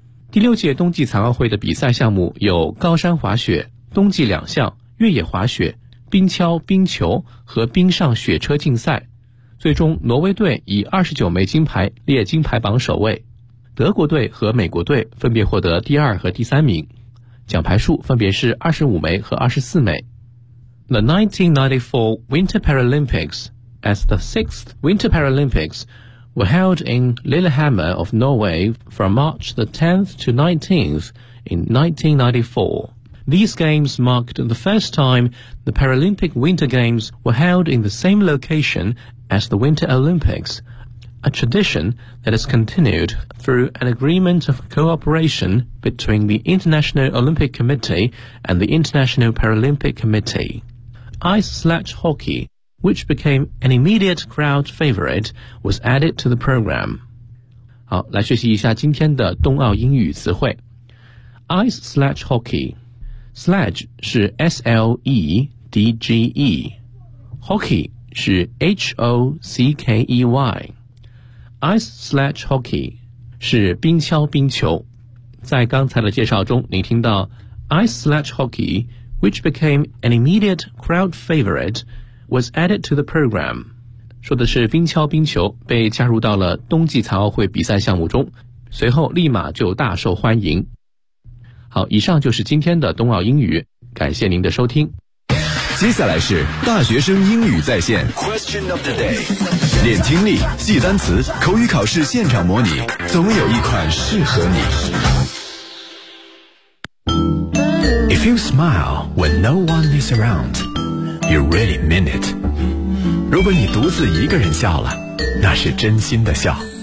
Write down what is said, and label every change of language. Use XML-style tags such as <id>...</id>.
<zh>第六届冬季残奥会的比赛项目有高山滑雪、冬季两项、越野滑雪、冰橇、冰球和冰上雪车竞赛，最终挪威队以29枚金牌列金牌榜首位，德国队和美国队分别获得第二和第三名，奖牌数分别是25枚和24枚。</zh> <en>The 1994 Winter Paralympics as the 6th Winter Paralympics were held in Lillehammer of Norway from March the 10th to 19th in 1994. These games marked the first time the Paralympic Winter Games were held in the same location as the Winter Olympics, a tradition that has continued through an agreement of cooperation between the International Olympic Committee and the International Paralympic Committee. Ice sledge hockey, which became an immediate crowd favorite, was added to the program.</en> <zh>好，来学习一下今天的冬奥英语词汇。</zh> <en>Ice sledge hockey. Sledge 是 S-L-E-D-G-E. Hockey 是 H-O-C-K-E-Y. Ice sledge hockey</en> <zh>是冰橇冰球。在刚才的介绍中，你听到</zh> <en>Ice sledge hockey, which became an immediate crowd favorite,was added to the program.</en> <zh>说的是冰橇冰球被加入到了冬季残奥会比赛项目中，随后立马就大受欢迎。好，以上就是今天的冬奥英语，感谢您的收听。接下来是大学生英语在线</zh> <en>Question of the day，</en> <zh>练听力记单词口语考试现场模拟，总有一款适合你。</zh> <en>If you smile when no one is aroundYou really mean it.</en> <zh>如果你独自一个人笑了，那是真心的笑。</zh>